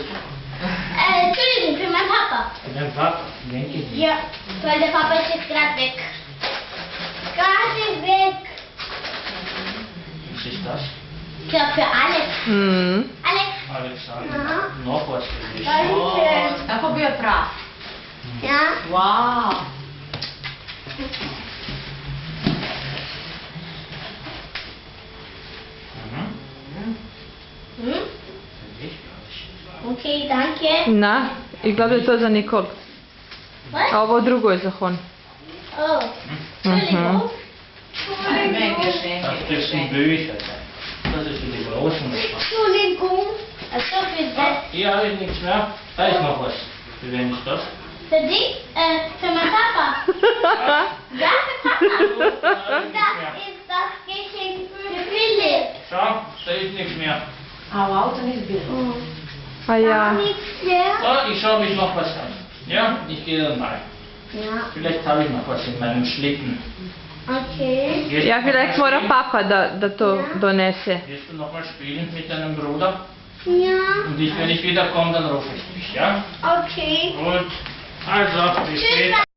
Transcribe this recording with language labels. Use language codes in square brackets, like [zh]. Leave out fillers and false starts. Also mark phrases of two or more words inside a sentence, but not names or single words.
[de] Entschuldigung, für meinen Papa. Für den Papa, denke ich. Ja, weil der Papa ist jetzt gerade weg. Gerade weg. Was ist das? Ich glaube für Alex. Mhm. Alex. Alexander. Noch was für dich. Danke. [hr] Tako bio prav. [de] Ja. Wow. Mhm. Hm? Für dich, glaube ich. Okay, danke. Na, ich glaube, [hr] to je za Nikol. [de] Was? [hr] A ovo drugo je za Hon. [de] Oh. Entschuldigung. [hr] Meni [de] Das geschenke. dürfen Bücher sein. Das ist für die Großen. Entschuldigung. Also für das. Hier habe ich nichts mehr. Da ist noch was. Für wen ist das? Für dich? Für meinen Papa. Ja, für Papa. Das ist das Geschenk für Philipp. Schau, da ist nichts mehr. [hr] A u auto nisi bilo. A ja. [de] Nichts mehr. So, ich schaue, ob ich noch was habe. Ja, ich gehe dann mal. Ja. Vielleicht habe ich noch was in meinem Schlitten. Okay. Ja, vielleicht [hr] mora papa da to donese. [de] Wirst du noch mal spielen mit deinem Bruder? Ja. Und wenn ich wiederkomme, dann rufe ich dich, ja? Okay. Gut. Also, bis Tschüss. später.